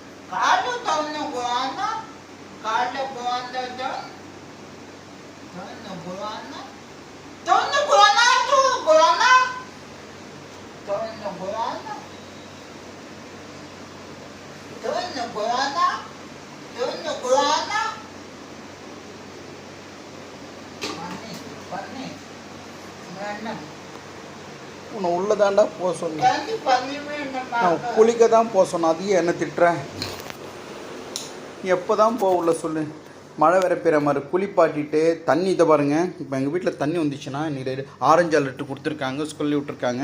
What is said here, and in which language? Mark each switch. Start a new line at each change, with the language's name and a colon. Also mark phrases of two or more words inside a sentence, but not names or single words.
Malay: Kalau tahu nak guana, kalau guana dah, tahu nak guana tu guana, tahu nak guana, Pani, mana?
Tamil: உன்னை உள்ளதாண்டா போக சொன்னேன்.
Malay: Pani, pani
Tamil: நான் குளிக்க தான் போக சொன்னேன். அதையே என்ன திட்டுறேன்? எப்போ தான் போக உள்ள சொல்லு. மழை வேற பெய்கிற மாதிரி குளிப்பாட்டிட்டு தண்ணி இதை பாருங்கள். இப்போ எங்கள் வீட்டில் தண்ணி வந்துச்சுன்னா இன்றைக்கி
English: orange alert
Tamil: கொடுத்துருக்காங்க, சொல்லி விட்ருக்காங்க.